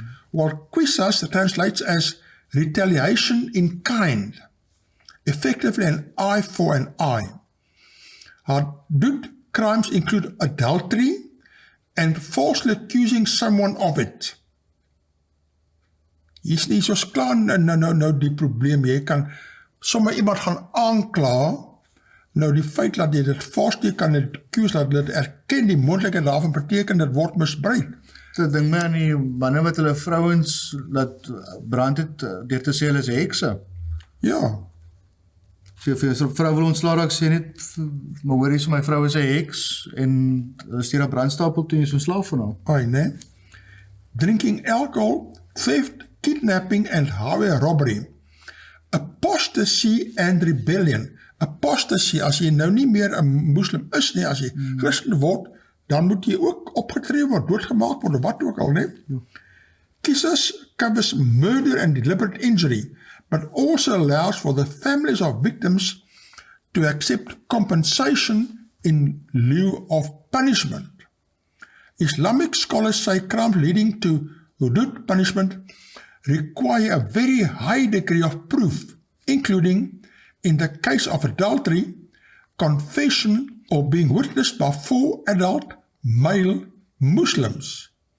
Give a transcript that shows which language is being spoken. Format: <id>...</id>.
<en>While qisas translates as retaliation in kind, effectively an eye for an eye. Hudud crimes include adultery and falsely accusing someone of it.</en> <af>Hier is nie soos klaar nou die probleem, jy kan sommer iemand gaan aankla Nou die feit dat jy dit vassteek aan die accused, dat dit erken die moontlikheid daarvan beteken, dit word misbruik. Dit ding my aan die manne wat hulle vrouens laat brand het, deur te sê hulle is hekse. Ja, Vir so 'n vrou wil ontslaa raak, sê net, maar hoor hier, my vrou is 'n heks, en hulle stuur 'n brandstapel toe en is ontslaaf van haar. ai nee.</af> <en>Drinking alcohol, theft, kidnapping and highway robbery. Apostasy and rebellion.</en> <af>Apostasy, as jy nou nie meer 'n moslim is nie, as jy Christen word, dan moet jy ook opgetree word, doodgemaak word, of wat ook al, nee.</af> <en>Kisses covers murder and deliberate injury, but also allows for the families of victims to accept compensation in lieu of punishment. Islamic scholars say crimes leading to hudud punishment require a very high degree of proof, including, in the case of adultery, confession or being witnessed by 4 adult male Muslims.</en>